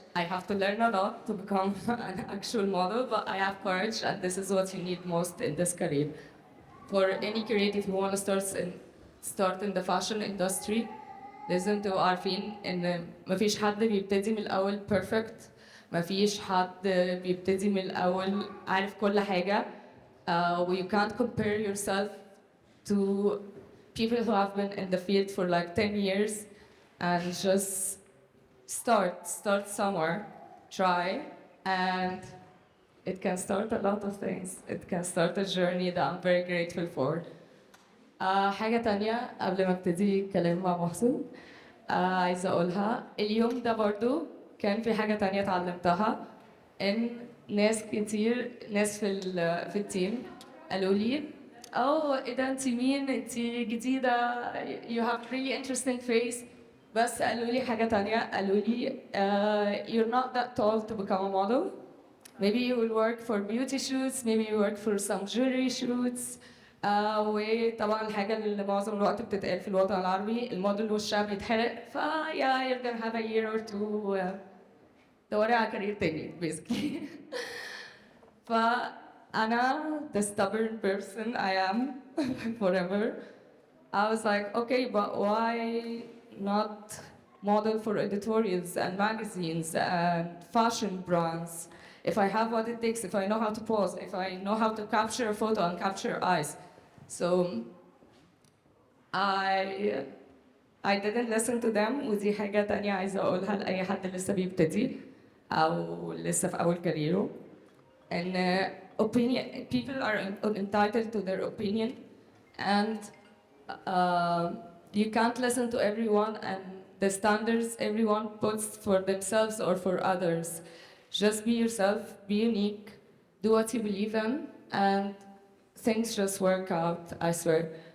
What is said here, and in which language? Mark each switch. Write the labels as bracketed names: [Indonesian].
[English] I have to learn a lot to become an actual model, but I have courage, and this is what you need most in this career. For any creative who want to start in the fashion industry, [Arabic] لازم تبقوا عارفين ان مفيش حد بيبتدي من الاول [English] perfect. [Arabic] مفيش حد بيبتدي من الاول عارف كل حاجة. [English] You can't compare yourself to people who have been in the field for 10 years, and just start somewhere, try, and it can start a lot of things. It can start a journey that I'm very grateful for. [Arabic] حاجة تانية قبل ما ابتدي كلام مع محسن، عايزة أقولها. اليوم ده برضو كان في حاجة تانية اتعلمتها، إن ناس كتير، ناس في التيم قالوا لي إيه ده أنت مين؟ أنت جديدة، [English] you have really interesting face. [Arabic] بس قالوا لي حاجة تانية، قالوا لي [English] you're not that tall to become a model. Maybe you will work for beauty shoots, maybe you work for some jewelry shoots. [Arabic] وطبعا الحاجة اللي معظم الوقت بتتقال في الوطن العربي، الموديل وشها بيتحرق، [English] you're gonna have a year or two [Arabic] دوري على كارير تاني basically. فأنا [English] the stubborn person I am forever. I was like, okay, but why not model for editorials and magazines and fashion brands? If I have what it takes, if I know how to pose, if I know how to capture a photo and capture eyes. So I I didn't listen to them [Arabic] ودي حاجة تانية عايزة أقولها لأي حد لسه بيبتدي أو لسه في أول كاريره. [English] And opinion, people are entitled to their opinion, and you can't listen to everyone and the standards everyone puts for themselves or for others. Just be yourself, be unique, do what you believe in, and things just work out, I swear.